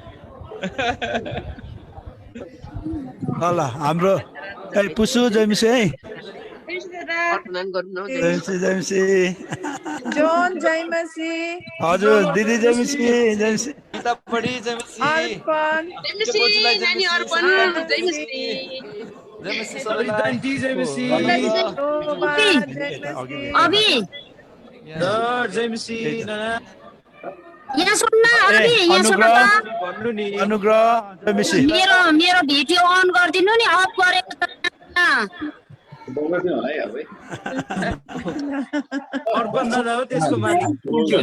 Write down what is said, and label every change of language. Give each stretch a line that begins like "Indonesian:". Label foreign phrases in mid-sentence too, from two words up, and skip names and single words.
Nepali: ल हाम्रो पुसु जय मसी है जय मसी जोन जय मसी हजुर दिदी जय मसी जय मसी गीता बडी जय मसी अर्पण नानी अर्पण जय मसी जय मसी सबैलाई जय मसी शोभा जय मसी अभी जय मसी यहाँ सुन्न अभी यहाँ सुन्न त भन्नु नि अनुग्रह जय मसी मेरो भिडियो अन गरिदिनु नि अफ गरेको त अर्पण दादा हो त्यसको मालिक